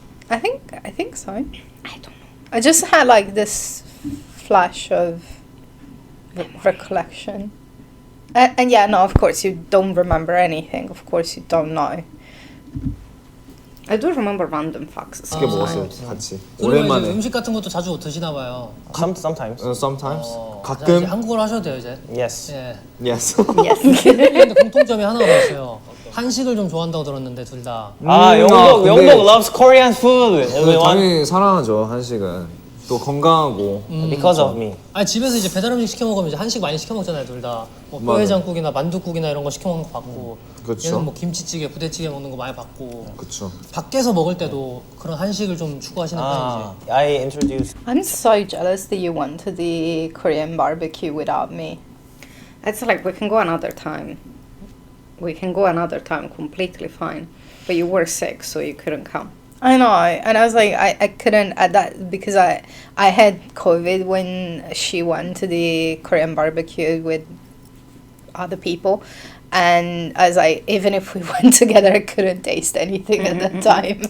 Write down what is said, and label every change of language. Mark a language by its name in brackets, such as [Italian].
[English] I think so. I don't know. I just had like this flash of recollection. And yeah, no, of course you don't remember anything. Of course you don't know. I do remember random facts. [Korean] 맛있게 먹었어요 같이. 그리고 이제 오랜만에. 음식 같은 것도 자주 드시나 봐요. [English] Sometimes. Sometimes. [Korean] 이제 가끔. 한국어로 하셔도 돼요 이제. [English] Yes. [Korean] 예. [English] Yes. [Korean] 근데 공통점이 하나가 더 있어요. 한식을 좀 좋아한다고 들었는데 둘 다. 영복 근데- [English] loves Korean food. Everyone. [Korean] 당연히 사랑하죠 한식은. 또 건강하고. [English] Because of me. [Korean] 아니 집에서 이제 배달 음식 시켜 먹으면 이제 한식 많이 시켜 먹잖아요 둘 다. 뭐 맞아요. 뼈해장국이나 만둠국이나 이런 거 시켜 먹는 거 봤고. 그쵸. 얘는 뭐 김치찌개, 부대찌개 먹는 거 많이 봤고. 그쵸. 밖에서 먹을 때도 그런 한식을 좀 추구하시는 편인지. [English] I introduced. I'm so jealous that you went to the Korean barbecue without me. It's like we can go another time. We can go another time completely fine. But you were sick, so you couldn't come. I know, and I was like, I couldn't at that because I had COVID when she went to the Korean barbecue with other people, and I was like, even if we went together, I couldn't taste anything at that time.